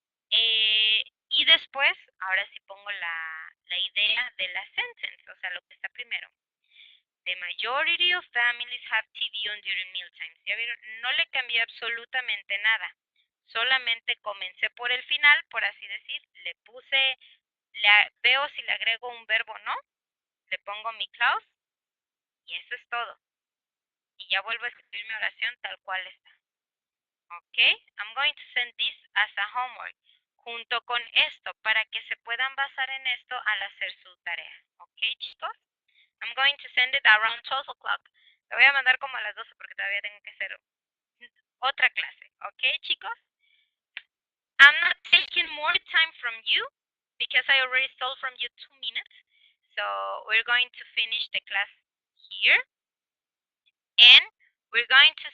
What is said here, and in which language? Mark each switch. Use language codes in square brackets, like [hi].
[es] Y después, ahora sí pongo la idea de la sentence, o sea, lo que está primero. [en] The majority of families have TV on during mealtimes. [es] ¿Ya vieron? No le cambié absolutamente nada. Solamente comencé por el final, por así decir. Le puse, veo si le agrego un verbo o no. Le pongo mi clause y eso es todo. Y ya vuelvo a escribir mi oración tal cual está. ¿Ok? [en] I'm going to send this as a homework. [es] Junto con esto, para que se puedan basar en esto al hacer su tarea. ¿Ok, chicos? [en] I'm going to send it around 12 o'clock. [es] Lo voy a mandar como a las 12 porque todavía tengo que hacer otra clase. ¿Ok, chicos? [en] I'm not taking more time from you because I already stole from you 2 minutes. So we're going to finish the class here. And we're going to